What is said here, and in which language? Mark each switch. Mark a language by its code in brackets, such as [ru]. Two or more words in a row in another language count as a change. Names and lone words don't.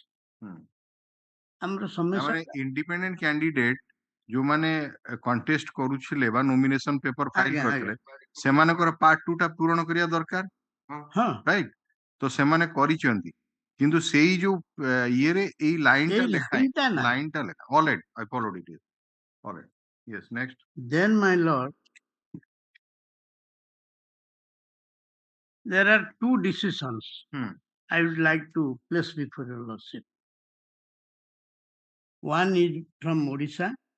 [or] ଆମର [en] independent candidate [or] ଯୋଉମାନେ କଣ୍ଟେଷ୍ଟ କରୁଥିଲେ ବା [en] nomination paper file [or] କରିଥିଲେ ସେମାନଙ୍କର ପାର୍ଟ 2 ଟା ପୂରଣ କରିବା ଦରକାର ରାଇଟ ତ ସେମାନେ କରିଛନ୍ତି କିନ୍ତୁ ସେଇ ଯୋଉ ଇଏରେ ଏଇ ଲାଇନଟା ଲେଖା [en] alright I followed it. Alright, yes, next. Then my lord, there are two decisions I would like to place before your lordship. One is from Orissa.